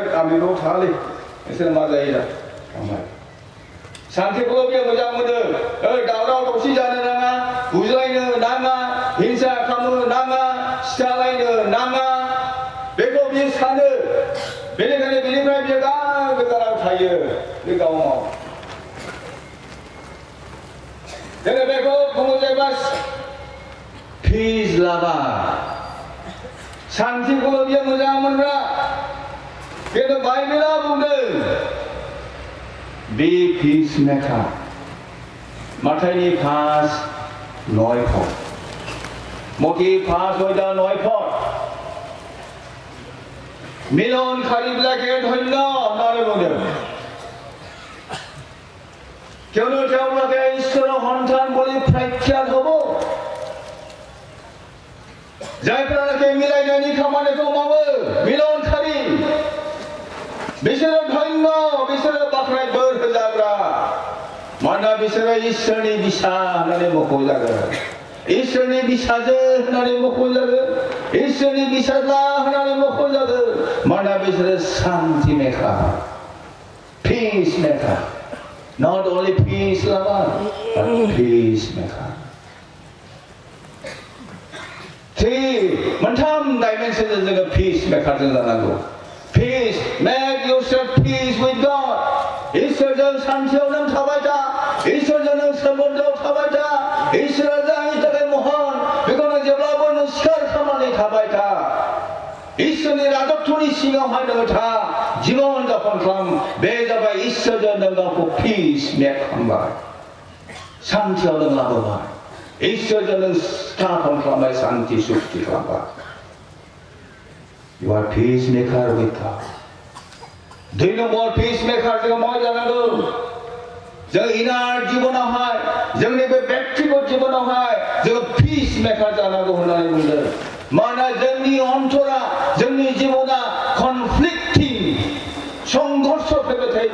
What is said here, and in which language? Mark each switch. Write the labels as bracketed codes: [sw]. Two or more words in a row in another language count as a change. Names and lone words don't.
[brx] आं बेयाव थाङालै नोंसोर मा जायो दा थांबाय शान्तिखौ बियो मोजां मोनो दावराव दावसि जानो नाङा बुज्लायनो नाङा हिंसा खालामनो नाङा सिथालायनो नाङा बेखौ बियो सानो बेनिखायनो बेनिफ्राय बियो गोजानाव थायो बे गावनाव जोङो बेखौ बुङो जाहैबाय [en] peace lover [brx] शान्तिखौ बियो मोजां मोनग्रा खिन्थु बाइबेला बुंदों [en] Be peacemaker. [brx] Matthäus 5:9. [as] Moti 5:9. মিলন খারিবিলাকে ধন্য আপনারে বলে কিয়নো তেওঁলোকে ঈশ্বৰৰ সন্তান বুলি প্ৰখ্যাত হ'ব [brx] जायफोरानोखि मिलायनायनि खामानिखौ मावो मिलनखारि बिसोरो धन्य बिसोरो बाख्नाय बोर होजाग्रा मानोना बिसोरो इसोरनि बिसा होननानै मख'जागोन इसोरनि बिसाजो होननानै मख'जागोन इसोरनि बिसाज्ला होननानै मख'जागोन मानोना बिसोरो शान्ति मेकार [en] peace maker not only peace lover but peace maker [brx] मोनथाम डाइमेंशनजों जोङो [en] peace maker [brx] जों जानांगौ [en] peace make yourself peace with God [brx] इसोरजों शान्तियाव नों थाबाय था इसोरजों नों सोमोन्दोआव थाबाय था इसोरा जायनि थाखाय महान बेखौ नों जेब्लाबो नों सिखार खालामनानै थाबाय था इसोरनि राजत्वनि सिङावहाय नोङो था जीवन जापन खालाम बे जाबाय इसोरजों नों गावखौ [en] peace make [brx] खालामबाय शान्तियाव नों लाबोबाय इसोरजों नों स्थापन खालामबाय शान्ति सुक्ति खालामबाय [en] You are peacemaker with God. Do you know more peacemaker [brx] जोङो मा जानांगौ जों इनार जीवनावहाय जोंनि बे व्यक्तिगत जीवनावहाय जोङो होननानै बुंदों मानोना जोंनि अन्तरा जोंनि जिबना कनफ्लिक्टिं संघर्ष फैबाय थायो